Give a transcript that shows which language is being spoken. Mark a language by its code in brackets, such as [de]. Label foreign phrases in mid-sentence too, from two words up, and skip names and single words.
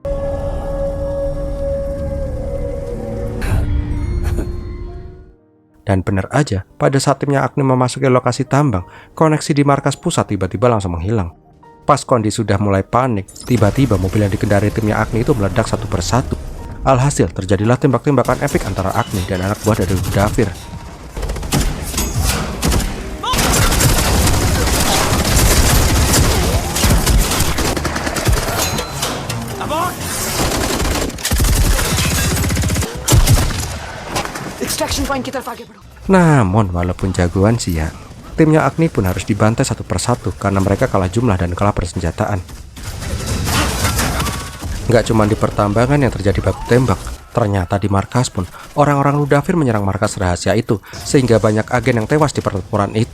[id] Dan benar aja, pada saat timnya Agni memasuki lokasi tambang, koneksi di markas pusat tiba-tiba langsung menghilang. Pas Kondi sudah mulai panik, tiba-tiba mobil yang dikendarai timnya Agni itu meledak satu persatu. Alhasil terjadilah tembak-tembakan epik antara Agni dan anak buah dari Rudafir. [en] extraction point [hi] की तरफ आगे बढ़ो। [id] Namun walaupun jagoan sih ya, timnya Agni pun harus dibantai satu persatu karena mereka kalah jumlah dan kalah persenjataan. Nggak cuma di pertambangan yang terjadi baku tembak, ternyata di markas pun orang-orang Rudafir menyerang markas rahasia itu sehingga banyak agen yang tewas di pertempuran itu.